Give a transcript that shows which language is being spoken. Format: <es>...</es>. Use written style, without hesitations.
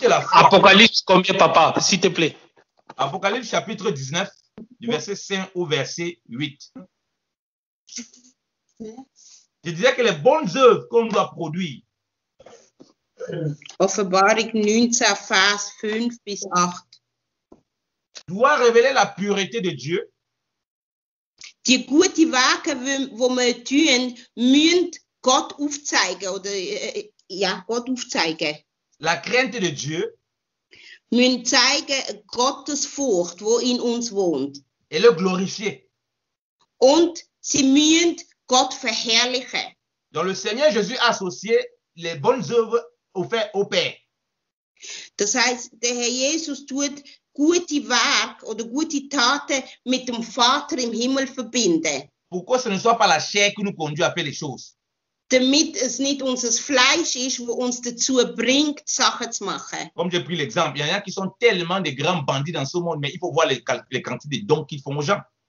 <fr>Apocalypse combien, papa, s'il te plaît? Apocalypse chapitre 19, du verset 5 au verset 8. Je disais que les bonnes œuvres qu'on doit produire.</fr> <de>Offenbarung 19, Vers 5 bis 8.</de> <fr>Doit révéler la pureté de Dieu.</fr> <de>Die guten Werke, die wir tun, müssen Gott aufzeigen. Oder, ja, Gott aufzeigen.</de> <fr>La crainte de Dieu.</fr> <de>Müssen zeigen Gottes Furcht, wo in uns wohnt.</de> <fr>Et le glorifier.</fr> <de>Und sie müssen Gott verherrlichen.</de> <fr>Donc le Seigneur Jésus a associé les bonnes œuvres au Père.</fr> <de>Das heißt, der Herr Jesus tut gute Werke oder gute Taten mit dem Vater im Himmel verbinden.</de> <fr>Pourquoi ce ne soit pas la chair qui nous conduit à faire les choses?</fr> <de>Damit es nicht unser Fleisch ist, wo uns dazu bringt, Sachen zu machen.</de> <fr>Comme j'ai pris l'exemple, il y en a qui sont tellement de grands bandits dans ce monde, mais il faut voir les quantités de dons qu'ils font aux gens.</fr>